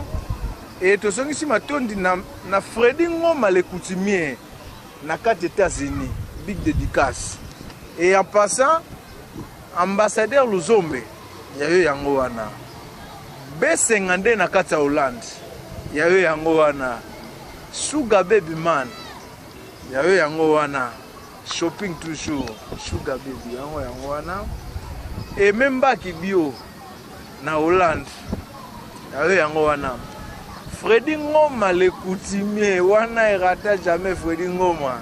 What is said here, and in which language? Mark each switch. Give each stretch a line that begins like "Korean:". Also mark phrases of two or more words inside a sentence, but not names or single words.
Lingala: Et tozongisi matondi na Freddy Ngoma
French: le coutumier
Lingala: na 4 États-Unis, big dédicace.
French: Et en passant ambassadeur
Lingala: Luzombe yayo yango wana. B52 na kata Hollande yayo yango wana.
English: Sugar baby man
Lingala: yayo yango wana. Shopping toujours,
English: Sugar baby,
Lingala: yango.
French: Et même
Lingala: Baki Bio, na Hollande, yango wana. Freddy Ngoma
French: le coutumier,
Lingala: wana erata jamais Freddy Ngoma.